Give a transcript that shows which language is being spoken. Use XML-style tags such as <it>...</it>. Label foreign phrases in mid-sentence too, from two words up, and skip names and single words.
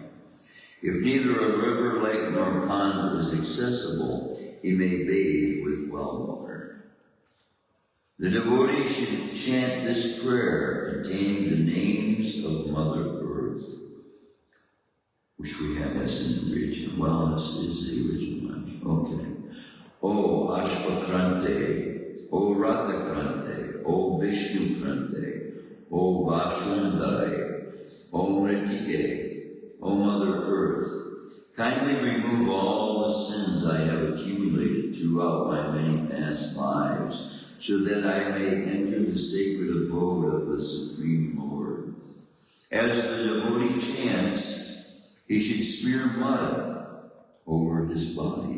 <en>If neither a river, lake, nor pond is accessible, he may bathe with well water. The devotee should chant this prayer containing the names of Mother Earth, which we have as in the original. Well, this is the original. Okay. O Ashvakrante, O Radhakrante, O Vishnukrante, O Vashundare, O Mritike, O Mother Earth, kindly remove all the sins I have accumulated throughout my many past lives, so that I may enter the sacred abode of the Supreme Lord. As the devotee chants, he should smear mud over his body.</en>